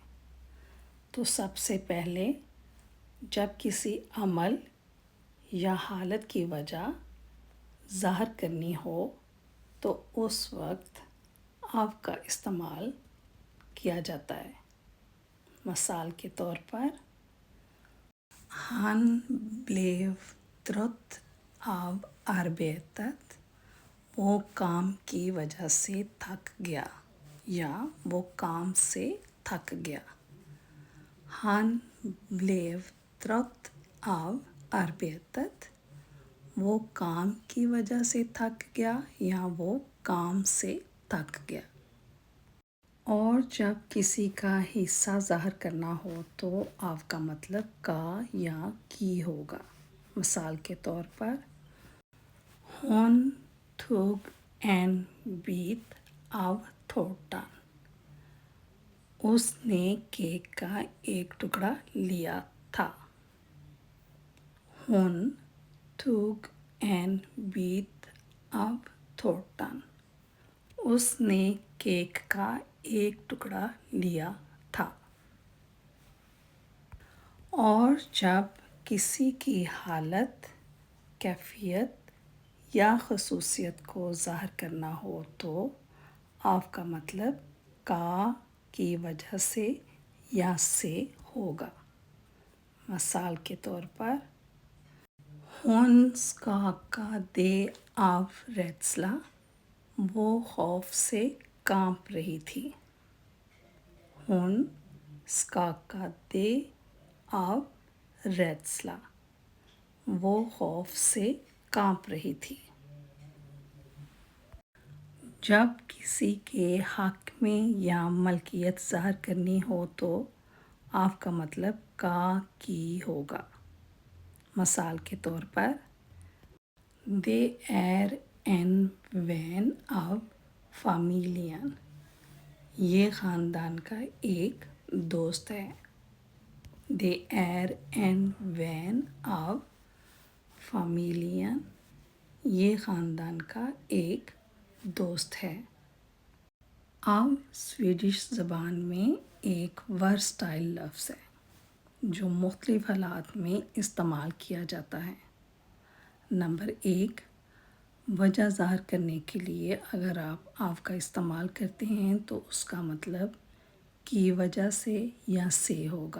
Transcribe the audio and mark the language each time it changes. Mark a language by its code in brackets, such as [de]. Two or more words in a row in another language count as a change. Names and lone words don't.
[ur] تو سب سے پہلے جب کسی عمل یا حالت کی وجہ ظاہر کرنی ہو تو اس وقت آف کا استعمال کیا جاتا ہے۔ مثال کے طور پر [sv] Han blev trött av arbetet، [ur] وہ کام کی وجہ سے تھک گیا یا وہ کام سے تھک گیا۔ [sv] Han blev trött av arbetet، [ur] وہ کام کی وجہ سے تھک گیا یا وہ کام سے تھک گیا۔ اور جب کسی کا حصہ ظاہر کرنا ہو تو آف کا مطلب کا یا کی ہوگا۔ مثال کے طور پر [sv] Hon tog en bit av tårtan، [ur] اس نے کیک کا ایک ٹکڑا لیا تھا۔ [sv] Hon tog en bit av tårtan، [ur] اس نے کیک کا ایک ٹکڑا لیا تھا۔ اور جب کسی کی حالت، کیفیت یا خصوصیت کو ظاہر کرنا ہو تو آف کا مطلب کا، کی وجہ سے یا سے ہوگا۔ مثال کے طور پر [sv] Hon skakade av rädsla، [ur] وہ خوف سے کانپ رہی تھی۔ [sv] Hon skakade av rädsla، [ur] وہ خوف سے کانپ رہی تھی۔ جب کسی کے حق میں یا ملکیت ظاہر کرنی ہو تو آف کا مطلب کا، کی ہوگا۔ مثال کے طور پر [sv] Det är en vän av familjen، [ur] یہ خاندان کا ایک دوست ہے۔ [sv] Det är en vän av familjen، [ur] یہ خاندان کا ایک دوست ہے۔ آف سویڈش زبان میں ایک ورسٹائل لفظ ہے جو مختلف حالات میں استعمال کیا جاتا ہے۔ نمبر 1، وجہ ظاہر کرنے کے لیے اگر آپ آف کا استعمال کرتے ہیں تو اس کا مطلب کی وجہ سے یا سے ہوگا۔